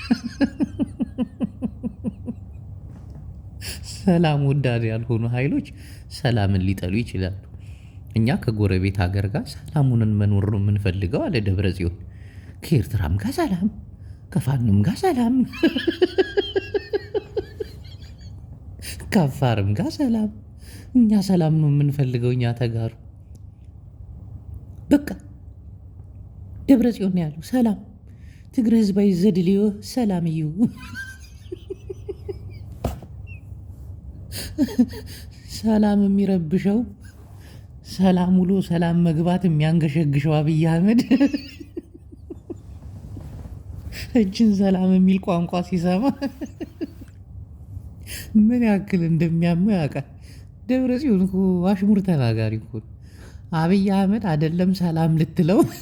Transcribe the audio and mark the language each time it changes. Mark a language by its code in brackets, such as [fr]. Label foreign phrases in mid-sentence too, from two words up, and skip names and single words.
[am] ሰላም ወዳድ ያልሆኑ ኃይሎች ሰላምን ሊጠሉ ይችላሉ። እኛ ከጎረቤት ሀገር ጋር ሰላሙንን መኖር ነው የምንፈልገው አለ ደብረ ጽዮን። ከኤርትራም ጋር ሰላም፣ ከፋኖም ጋር ሰላም፣ ከአፋርም ጋር ሰላም። እኛ ሰላም ነው የምንፈልገው። እኛ ተጋሩ በቃ ደብረ ጽዮን ነው ያለው። [ti] ሰላም ትግረ ህዝባዊ ዘድልዮ ሰላም እዩ። [am] ሰላም የሚረብሸው ሰላም ውሎ ሰላም መግባት የሚያንገሸግሸው አብይ አህመድ እጅን ሰላም የሚል ቋንቋ ሲሰማ ምን ያክል እንደሚያመው ያውቃል። ደብረ ጽዮን እኮ አሽሙር ተናጋሪ እኮ አብይ አህመድ አይደለም ሰላም ልትለው